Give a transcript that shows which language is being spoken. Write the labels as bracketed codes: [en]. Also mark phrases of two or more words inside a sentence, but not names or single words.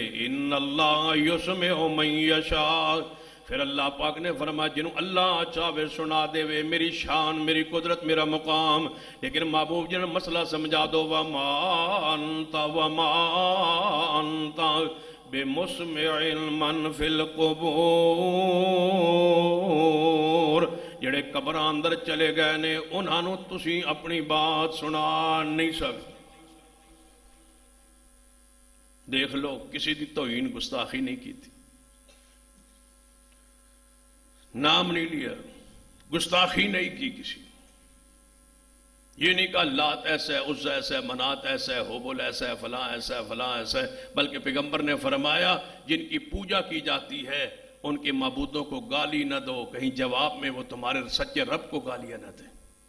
[ar] ان اللہ یسمع من یشاء، [pa] پھر اللہ پاک نے فرمایا جنہوں اللہ چاہے سنا دے وے، میری شان، میری قدرت، میرا مقام۔ لیکن محبوب جن مسئلہ سمجھا دو [ar] وما انت بمسمع من فی القبور، [pa] جڑے قبراں اندر چلے گئے نے انہاں تسی اپنی بات سنا نہیں سکتے۔ [ur] دیکھ لو کسی دی توہین گستاخی نہیں کی تھی، نام نہیں لیا، گستاخی نہیں کی کسی، یہ نہیں کہا لات ایسا ہے، عزا ایسا ہے، منات ایسا ہے، حبل ایسا ہے، فلاں ایسا ہے، فلاں ایسا ہے، بلکہ پیغمبر نے فرمایا جن کی پوجا کی جاتی ہے ان کے معبودوں کو گالی نہ دو، کہیں جواب میں وہ تمہارے سچے رب کو گالیاں نہ دیں۔